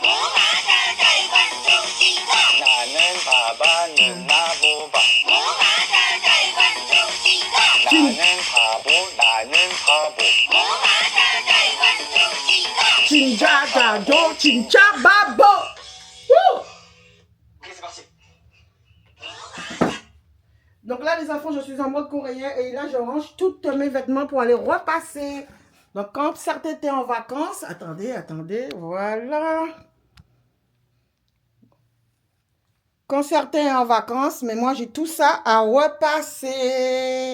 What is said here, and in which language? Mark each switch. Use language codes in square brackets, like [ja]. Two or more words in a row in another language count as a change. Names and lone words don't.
[ko] 나는 바바는 나보바. 나는 바보. 진짜 가도, 진짜 바보. Woo! [fr] Ok c'est parti. Donc là les enfants, je suis en mode coréen et là je range tous mes vêtements pour aller repasser. Donc quand certains étaient en vacances, attendez, voilà. Quand certains sont en vacances, mais moi j'ai tout ça à repasser.